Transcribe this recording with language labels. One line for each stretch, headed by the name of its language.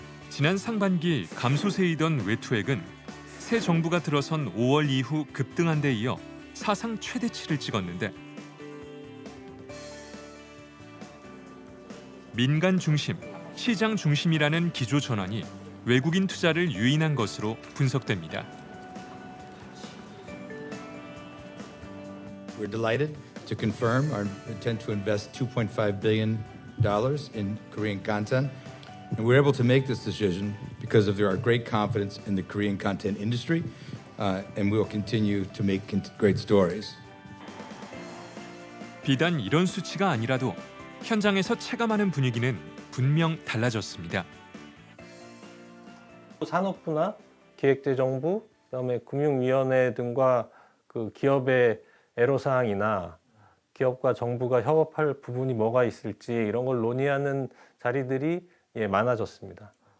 Korean: 지난 상반기 감소세이던 외투액은 새 정부가 들어선 5월 이후 급등한 데 이어 사상 최대치를 찍었는데 민간 중심, 시장 중심이라는 기조 전환이 외국인 투자를 유인한 것으로 분석됩니다.
English: We're delighted to confirm our intent to invest $2.5 billion in Korean content. And we're able to make this decision because of our great confidence in the Korean content industry, and we will continue to make great stories.
Korean: 비단 이런 수치가 아니라도 현장에서 체감하는 분위기는 분명 달라졌습니다. 산업부나 기획재정부, 그다음에 금융위원회 등과 그 기업의 애로사항이나 기업과 정부가 협업할 부분이 뭐가 있을지 이런 걸 논의하는 자리들이 많아졌습니다.